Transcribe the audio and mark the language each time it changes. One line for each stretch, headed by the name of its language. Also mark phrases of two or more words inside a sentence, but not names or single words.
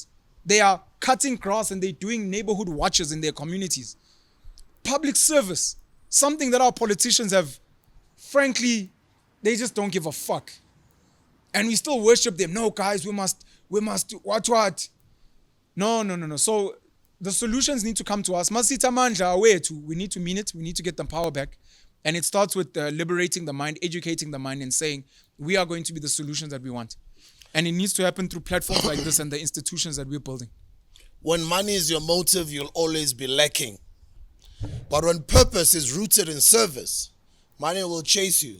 English: They are cutting grass and they're doing neighborhood watches in their communities. Public service, something that our politicians have, frankly, they just don't give a fuck. And we still worship them. No, guys, we must, what? No. So the solutions need to come to us.
Zulu: Masita mandla awethu.
English: We need to mean it. We need to get the power back. And it starts with liberating the mind, educating the mind, and saying, we are going to be the solutions that we want. And it needs to happen through platforms like this and the institutions that we're building. When money is your motive, you'll always be lacking. But when purpose is rooted in service, money will chase you.